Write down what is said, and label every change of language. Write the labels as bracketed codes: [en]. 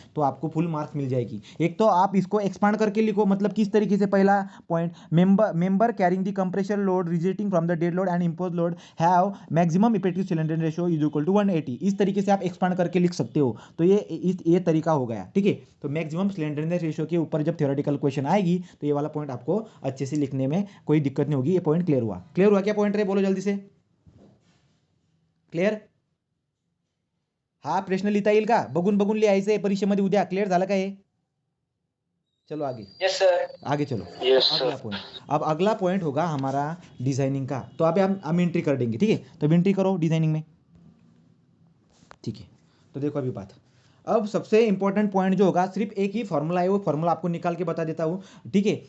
[hi] तो आपको full marks मिल जाएगी। एक तो आप इसको एक्सपांड करके लिखो, मतलब किस तरीके से, पहला point, [en] Member carrying the compressor load resulting from the dead load and impose load have maximum effective slenderness ratio is equal to 180। [hi] इस तरीके से आप एक्सपांड करके लिख सकते हो। तो ये तरीका हो गया, ठीक है। तो मैक्सिमम स्लेंडरनेस रेशो के ऊपर जब थ्योरेटिकल क्वेश्चन आएगी तो ये वाला पॉइंट आपको अच्छे से लिखने में कोई दिक्कत नहीं होगी। ये पॉइंट क्लियर हुआ? क्लियर हुआ? क्या पॉइंट रहे बोलो जल्दी से, क्लियर? [mr] हा प्रश्न लिहिता येईल का? बघून बघून लिहायचंय परीक्षेमध्ये उद्या. क्लियर झालं का हे? [hi] चलो आगे, [en] Yes sir. [hi] आगे चलो। [en] yes [hi] अगला [en] Sir. [hi] पॉइंट, अब अगला पॉइंट होगा हमारा डिजाइनिंग का। तो अभी हम एंट्री कर देंगे, ठीक है। तो एंट्री करो डिजाइनिंग में, ठीक है। तो देखो अभी बात, अब सबसे इंपॉर्टेंट पॉइंट जो होगा, सिर्फ एक ही फॉर्मूला है, वो फॉर्मूला आपको निकाल के बता देता हूँ, ठीक है।